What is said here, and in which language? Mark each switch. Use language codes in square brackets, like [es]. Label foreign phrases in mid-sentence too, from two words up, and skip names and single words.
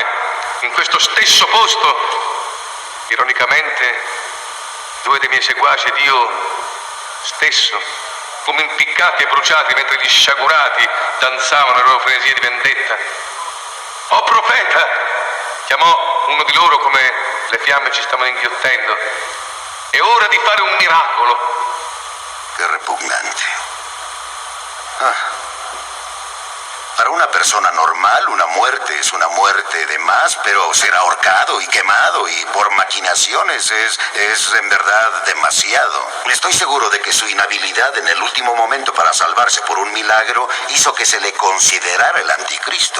[it] In questo stesso posto, ironicamente, 2 dei miei seguaci ed io stesso fummo impiccati e bruciati mentre gli sciagurati danzavano le loro frenesie di vendetta. «Oh profeta!» chiamò uno di loro come le fiamme ci stavano inghiottendo. «È ora di fare un miracolo!» [es] Qué repugnante. Para una persona normal, una muerte es una muerte de más, pero ser ahorcado y quemado y por maquinaciones es en verdad demasiado. Estoy seguro de que su inhabilidad en el último momento para salvarse por un milagro hizo que se le considerara el anticristo.